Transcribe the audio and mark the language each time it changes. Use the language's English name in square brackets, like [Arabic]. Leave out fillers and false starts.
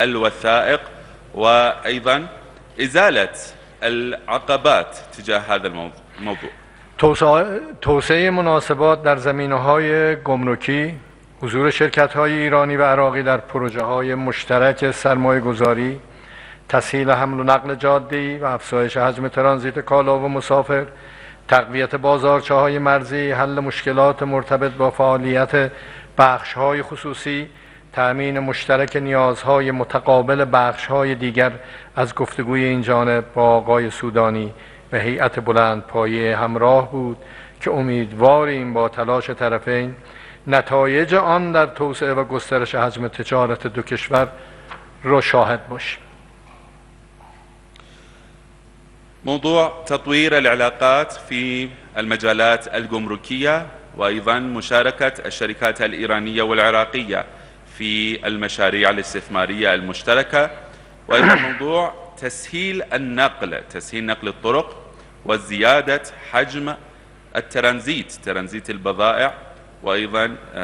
[Arabic] الوثائق وأيضا إزالة العقبات تجاه هذا الموضوع. [Persian] توسعه مناسبات در زمینه‌های گمرکی، حضور شرکت‌های ایرانی و عراقی در پروژه‌های مشترک سرمایه‌گذاری، تسهیل حمل و نقل جاده‌ای و افزایش حجم ترانزیت کالا و مسافر، تقویت بازارچه‌های مرزی، حل مشکلات مرتبط با فعالیت بخش‌های خصوصی، تأمین مشترک نیازهای متقابل بخش‌های دیگر از گفتگوی این جانب با آقای سودانی و هیئت بلندپایه همراه بود که امیدواریم با تلاش طرفین نتایج آن در توسعه و گسترش حجم تجارت دو کشور را شاهد باشیم. [Arabic] موضوع تطوير العلاقات في المجالات الجمركية وأيضا مشاركة الشركات الإيرانية والعراقية في المشاريع الاستثمارية المشتركة، وأيضا موضوع تسهيل نقل الطرق وزيادة حجم ترانزيت البضائع وأيضا